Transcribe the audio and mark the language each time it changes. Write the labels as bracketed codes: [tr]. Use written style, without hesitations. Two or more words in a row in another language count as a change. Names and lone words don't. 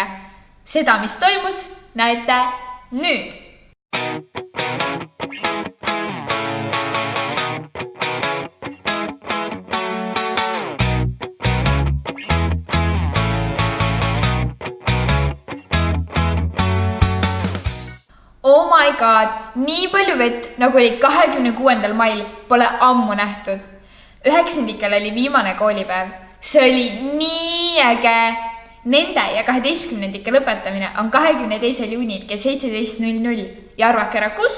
[et] Seda, mis toimus, näete nüüd. [en] Oh my god, [et] nii palju vett, nagu oli 26. mail, pole ammu nähtud. 9. oli viimane koolipäev. See oli nii äge. Nende ja 12. lõpetamine on 22. juunil kell 17.00 ja arvake ära kus?